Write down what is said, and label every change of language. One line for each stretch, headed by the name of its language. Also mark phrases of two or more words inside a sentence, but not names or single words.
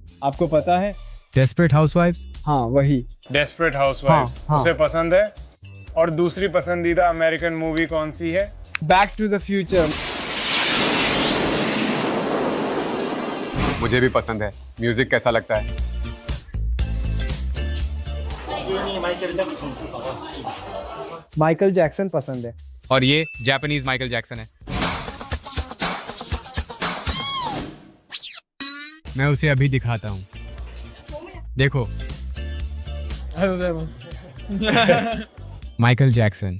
Hindi: आपको पता है? डेस्परेट हाउसवाइव्स। हाँ वही। डेस्परेट हाउसवाइव्स हाँ। उसे पसंद है। और दूसरी पसंदीदा अमेरिकन मूवी कौन सी है? बैक टू द फ्यूचर। मुझे भी पसंद है। म्यूजिक कैसा लगता है?
Japanese: 普通にマイケル・ジャクソンとかが好きです。
Hindi: माइकल जैक्सन पसंद है। और ये जापानीज माइकल जैक्सन है। मैं उसे अभी दिखाता हूँ, देखो। माइकल जैक्सन।